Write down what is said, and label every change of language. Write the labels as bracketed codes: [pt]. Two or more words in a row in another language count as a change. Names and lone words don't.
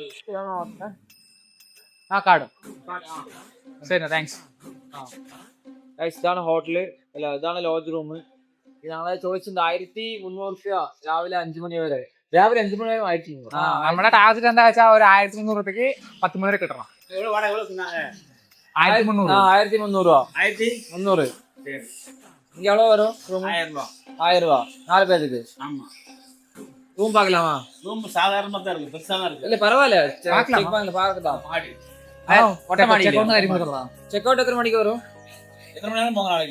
[ml] ആ കാർഡ് ശരി താങ്ക്സ്. Guys, ഇതാണ് ഹോട്ടല്, അല്ല ഇതാണ് ലോഡ്ജ് റൂം. ഇത് ഞങ്ങളെ ചോദിച്ചിട്ടുണ്ട് 1300 രൂപ രാവിലെ 5 മണി വരെ. രാവിലെ 5 മണി വരെ ആയിട്ടില്ല. നമ്മുടെ ടാർഗറ്റ് എന്താ വെച്ചാൽ ഒരു 1300 രൂപയ്ക്ക് 10 മണി വരെ കിട്ടണം. 1300. 1300 രൂപ. 300. [ta] இங்க எவ்வளோ வரும்? ரூம் 1000 ரூபா 4 பேருக்கு. ரூம் பார்க்கலாமா? ரூம் சாதாரணமா தான் இருக்கு, பெருசா தான் இருக்கு. இல்ல பரவாயில்ல, பார்க்கலாம். பார்க்கலாம். மொட்டை மாடி [en] check out [ta] எத்தனை மணிக்கு வரும்? எத்தனை மணி நேரம் போங்க நாளைக்கு?